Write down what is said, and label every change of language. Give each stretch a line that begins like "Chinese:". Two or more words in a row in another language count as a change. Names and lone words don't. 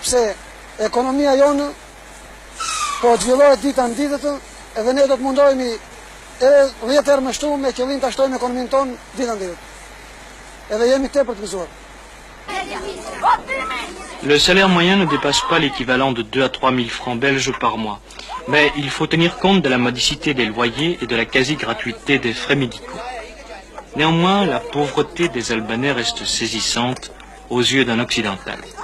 Albanian: pse ekonomia jonë po zhvillohet dita në ditë edhe ne do të mundohemi edhe 10 herë më shtu me qëllim ta shtojmë ekonominë tonë dita në ditë. edhe jemi tepër të gëzuar.
French: Le salaire moyen ne dépasse pas l'équivalent de 2 à 3 000 francs belges par mois. Mais il faut tenir compte de la modicité des loyers et de la quasi-gratuité des frais médicaux. Néanmoins, la pauvreté des Albanais reste saisissante aux yeux d'un occidental.